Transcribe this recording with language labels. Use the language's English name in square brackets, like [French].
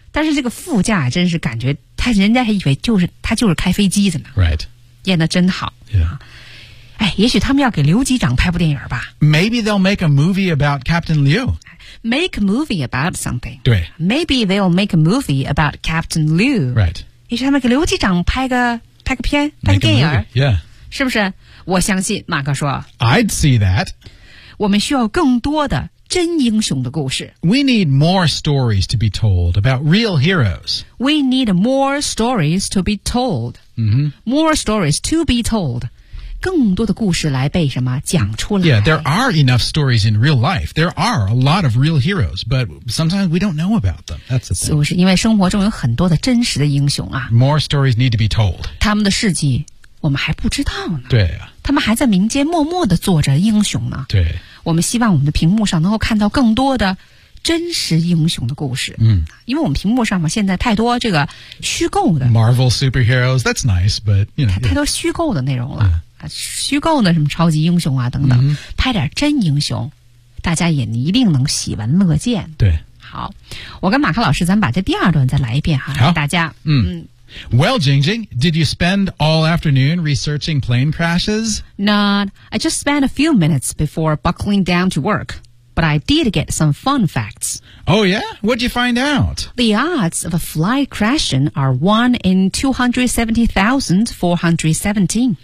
[Chinese] 但是这个副驾真是感觉他人家还以为就是他就是开飞机的呢 [English] Right [Chinese] 演得真好 [English] Yeah [Chinese] 哎也许他们要给刘机长拍部电影吧 [English] Maybe they'll make a movie about Captain Liu Make a movie about something 对 Maybe they'll make a movie about Captain Liu Right [Chinese] 也许他们给刘机长拍个片拍个电影 [English] yeah. [Chinese] 是不是我相信马克说 [English] I'd see that [Chinese] 我们需要更多的真英雄的故事 [English] We need more stories to be told about real heroes We need more stories to be told、 mm-hmm. More stories to be told [Chinese] 更多的故事来被什么讲出来 [English] Yeah, there are enough stories in real life There are a lot of real heroes But sometimes we don't know about them That's the thing [Chinese] 就是因为生活中有很多的真实的英雄啊 [English] More stories need to be told [Chinese] 他们的事迹我们还不知道呢对啊他们还在民间默默地做着英雄呢对我们希望我们的屏幕上能够看到更多的真实英雄的故事嗯，因为我们屏幕上嘛现在太多这个虚构的 [English] Marvel superheroes, that's nice, but you know, [Chinese] 太多虚构的内容了、yeah. 虚构的什么超级英雄啊等等、 mm-hmm. 拍点真英雄大家也一定能喜闻乐见对好我跟马克老师咱把这第二段再来一遍哈好大家 [English] Well, Jingjing, did you spend all afternoon researching plane crashes? Not, I just spent a few minutes before buckling down to work but I did get some fun facts. Oh, yeah? What'd you find out? The odds of a fly crashing are 1 in 270,417.